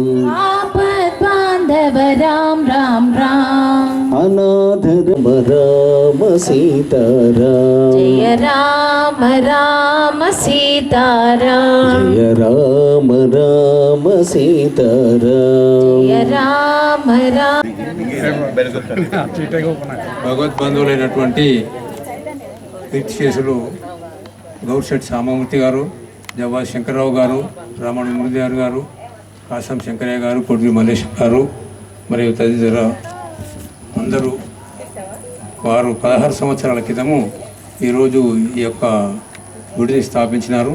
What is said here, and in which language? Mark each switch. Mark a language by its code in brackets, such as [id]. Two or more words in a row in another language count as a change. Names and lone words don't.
[hi] आपद बांधव राम राम राम। अनाथ राम सीता राम जय राम राम सीता राम जय राम राम सीता राम जय राम राम। [te] భగవద్బంధువులైనటువంటి కీర్తిశేషులు గౌర్శెట్టి సామమూర్తి గారు, జవ్వా శంకర్రావు గారు, రామణ మురళీధర్ గారు, కాసం శంకరయ్య గారు, కొడ్వి మల్లేష్ గారు మరియు తదితర అందరూ వారు 16 సంవత్సరాల క్రితము ఈరోజు ఈ యొక్క గుడిని స్థాపించినారు.